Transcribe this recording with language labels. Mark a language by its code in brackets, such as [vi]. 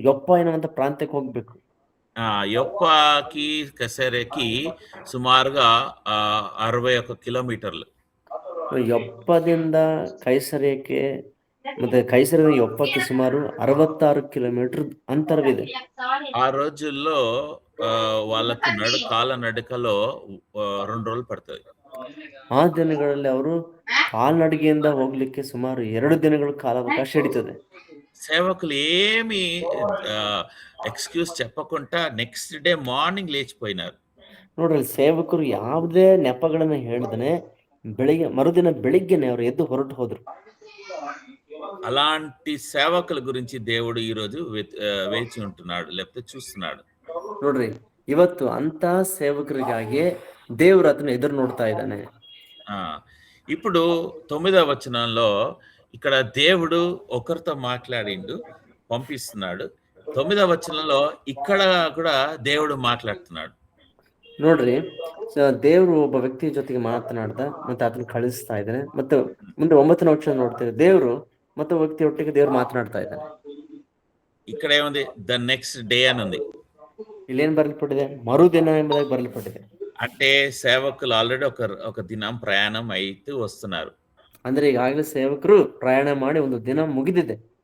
[kn] ಯೊಪ್ಪ ಎನ್ನುವಂತ ಪ್ರಾಂತ್ಯಕ್ಕೆ ಹೋಗ್ಬೇಕು. [te] యొప్పాకి కసరేకి సుమారుగా 61 కిలోమీటర్లు. [kn] ಯೊಪ್ಪದಿಂದ ಕೈಸರಿಯಕ್ಕೆ ಮತ್ತೆ ಕೈಸರಿಯಿಂದ ಯೊಪ್ಪಕ್ಕೆ ಸುಮಾರು 66 ಕಿಲೋಮೀಟರ್ ಅಂತರವಿದೆ. [te] ఆ రోజుల్లో వాళ్ళకు కాలనడకలో 2 రోజులు పడుతుంది. [kn] ಆ ದಿನಗಳಲ್ಲಿ ಅವರು ಕಾಲ್ನಡಿಗೆಯಿಂದ ಹೋಗ್ಲಿಕ್ಕೆ ಸುಮಾರು 2 ದಿನಗಳ ಕಾಲಾವಕಾಶ ಹಿಡಿತದೆ. [te] సేవకులు ఏమి ఎక్స్క్యూజ్ చెప్పకుండా [en] next day morning [te] లేచిపోయినారు. [kn] ನೋಡ್ರಿ, ಸೇವಕರು ಯಾವುದೇ ನೆಪಗಳನ್ನ ಹೇಳ್ದನೆ ಮರುದಿನ ಬೆಳಿಗ್ಗೆನೆ ಅವರು ಎದ್ದು ಹೊರಟು ಹೋದ್ರು. [te] అలాంటి సేవకుల గురించి దేవుడు ఈ రోజు వేచి ఉంటున్నాడు, లేకపోతే చూస్తున్నాడు. [kn] ನೋಡ್ರಿ, ಇವತ್ತು ಅಂತ ಸೇವಕರಿಗಾಗಿ ದೇವರು ಅದನ್ನ ಎದುರು ನೋಡ್ತಾ ಇದ್ದಾನೆ. [te] ఇప్పుడు 9వ వచనంలో ఇక్కడ దేవుడు ఒకరితో మాట్లాడిండు, పంపిస్తున్నాడు. 9వ వచనంలో ఇక్కడ కూడా దేవుడు మాట్లాడుతున్నాడు. [kn] ನೋಡ್ರಿ, ದೇವರು ಒಬ್ಬ ವ್ಯಕ್ತಿ ಜೊತೆಗೆ ಮಾತನಾಡ್ದ ಮತ್ತೆ ಅದನ್ನ ಕಳಿಸ್ತಾ ಇದ್ದಾನೆ. ಮತ್ತೆ ಮುಂದೆ 9ನೇ ವಚನ ನೋಡ್ತೇವೆ, ದೇವರು ಮತ್ತೆ ವ್ಯಕ್ತಿ ಒಟ್ಟಿಗೆ ದೇವ್ರು ಮಾತನಾಡ್ತಾ ಇದ್ದಾನೆ. [te] ఇక్కడ ఏముంది? [en] the next day [te] అని ఉంది. [kn] ಇಲ್ಲೇನ್ ಬರಲ್ಪಟ್ಟಿದೆ? ಮರುದಿನ ಎಂಬುದಾಗಿ ಬರಲ್ಪಟ್ಟಿದೆ. [te] అంటే సేవకులు ఆల్రెడీ ఒక దినం ప్రయాణం అయితే వస్తున్నారు. [kn] ಅಂದ್ರೆ ಈಗಾಗಲೇ ಸೇವಕರು ಪ್ರಯಾಣ ಮಾಡಿ ಒಂದು ದಿನ ಮುಗಿದಿದೆ.